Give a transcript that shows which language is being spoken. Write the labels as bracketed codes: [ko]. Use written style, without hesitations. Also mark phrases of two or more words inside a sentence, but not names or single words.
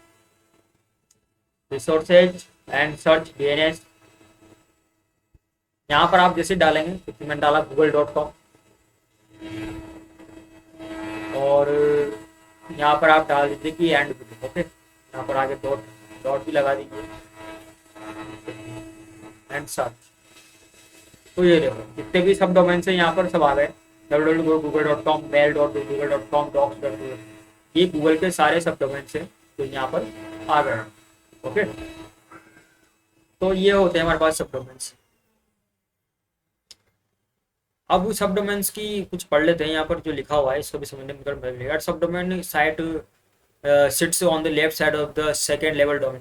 [en] resources and search [hi] DNS, यहाँ पर आप जैसे डालेंगे, जैसे मैंने डाला google.com, और यहाँ पर आप डाल दीजिए कि एंड। ओके, यहाँ पर आगे डॉट डॉट भी लगा दीजिए [en] and search. [hi] तो ये देखो जितने भी [en] sub domain [hi] से यहाँ पर सब आ गए, www.google.com, mail.google.com, docs.google, ये गूगल के सारे [en] sub domain [hi] से तो यहाँ पर आ गए। ओके, तो ये होते हैं हमारे पास [en] sub domains. [hi] अब [en] sub domains [hi] की कुछ पढ़ लेते हैं, यहाँ पर जो लिखा हुआ है इसको भी समझने में थोड़ा मिलेगा। [en] sub domain site sits on the left side of the second level domain.